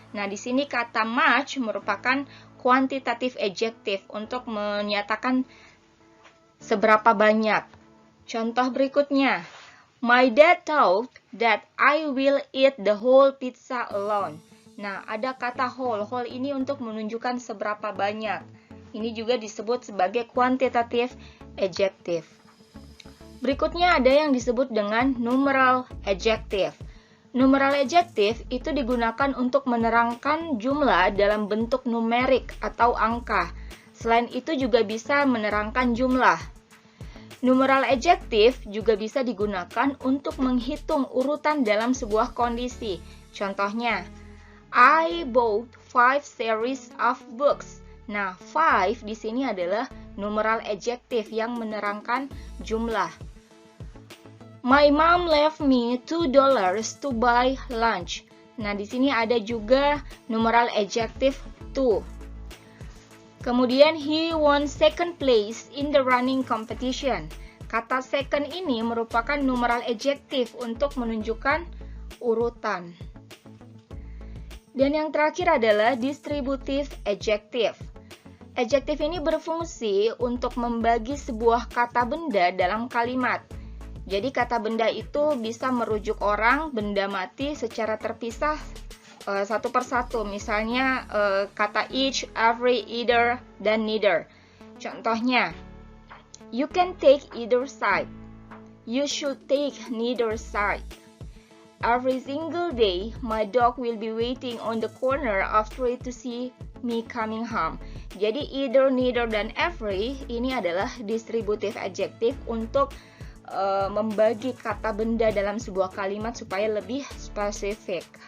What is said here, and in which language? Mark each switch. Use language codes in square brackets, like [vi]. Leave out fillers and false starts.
[id] Nah, di sini kata much merupakan quantitative adjective untuk menyatakan seberapa banyak. Contoh berikutnya, [en] my dad thought that I will eat the whole pizza alone. [id] Nah, ada kata whole. Whole ini untuk menunjukkan seberapa banyak. Ini juga disebut sebagai quantitative adjective. Berikutnya ada yang disebut dengan numeral adjective. Numeral adjective itu digunakan untuk menerangkan jumlah dalam bentuk numerik atau angka. Selain itu juga bisa menerangkan jumlah. Numeral adjective juga bisa digunakan untuk menghitung urutan dalam sebuah kondisi. [en] Contohnya, I bought 5 series of books. [id] Nah, 5 di sini adalah numeral adjective yang menerangkan jumlah. [en] My mom left me $2 to buy lunch. [id] Nah, di sini ada juga numeral adjective to. [en] Kemudian, he won second place in the running competition. [id] Kata second ini merupakan numeral adjective untuk menunjukkan urutan. Dan yang terakhir adalah distributive adjective. Adjektif ini berfungsi untuk membagi sebuah kata benda dalam kalimat. Jadi kata benda itu bisa merujuk orang, benda mati secara terpisah satu persatu. Misalnya kata each, every, either, dan neither. [en] Contohnya, you can take either side. You should take neither side. Every single day, my dog will be waiting on the corner of street to see me coming home. [id] Jadi either, neither, dan every ini adalah distributive adjective untuk membagi kata benda dalam sebuah kalimat supaya lebih spesifik.